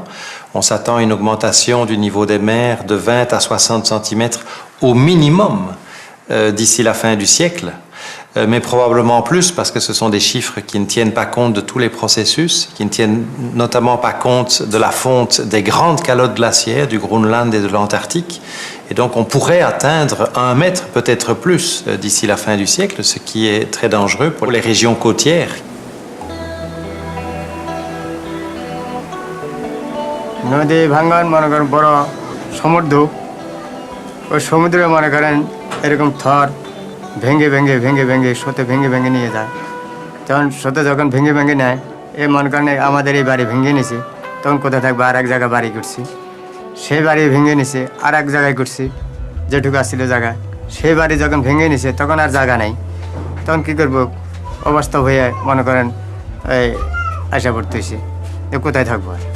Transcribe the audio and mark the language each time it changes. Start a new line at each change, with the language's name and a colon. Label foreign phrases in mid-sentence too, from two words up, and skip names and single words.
French: On s'attend à une augmentation du niveau des mers de 20 à 60 cm au minimum d'ici la fin du siècle, mais probablement plus parce que ce sont des chiffres qui ne tiennent pas compte de tous les processus, qui ne tiennent notamment pas compte de la fonte des grandes calottes glaciaires du Groenland et de l'Antarctique. Et donc on pourrait atteindre 1 mètre, peut-être plus, d'ici la fin du siècle, ce qui est très dangereux pour les régions côtières.
Bangla: নদী ভাঙ্গন মনে করেন বড় সমুদ্র ওই সমুদ্রে মনে করেন এরকম থর ভেঙে ভেঙে ভেঙে ভেঙে স্রোতে ভেঙে ভেঙে নিয়ে যায় তখন স্রোতে যখন ভেঙে ভেঙে নেয় এ মনে করেন আমাদের এই বাড়ি ভেঙে নিছে তখন কোথায় থাকবে আর এক জায়গায় বাড়ি করছি সেই বাড়ি ভেঙে নিছে আর এক জায়গায় করছি যেটুকু আসছিল জায়গা সেই বাড়ি যখন ভেঙে নিছে তখন আর জায়গা নাই তখন কী করবো অবস্থা হয়ে মনে করেন এই আশা পড়তেছি যে কোথায় থাকবো